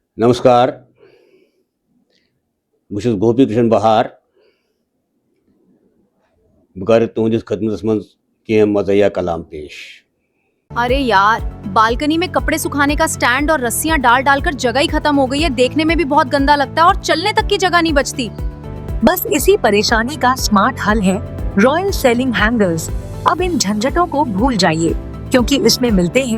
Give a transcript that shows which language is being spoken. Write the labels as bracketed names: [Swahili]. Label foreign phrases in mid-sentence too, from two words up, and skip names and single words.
[Hindi] नमस्कार बहुत गोपी कृष्ण बहार बह कर तुंदिस खदमत मज कह मज़िया कलाम पेश। अरे यार, बालकनी में कपड़े सुखाने का स्टैंड और रस्सियां डाल डालकर जगह ही खत्म हो गई है। देखने में भी बहुत गंदा लगता है और चलने तक की जगह नहीं बचती। बस इसी परेशानी का स्मार्ट हल है रॉयल सेलिंग हैंगर्स। अब इन झंझटों को भूल जाइए क्योंकि इसमें मिलते हैं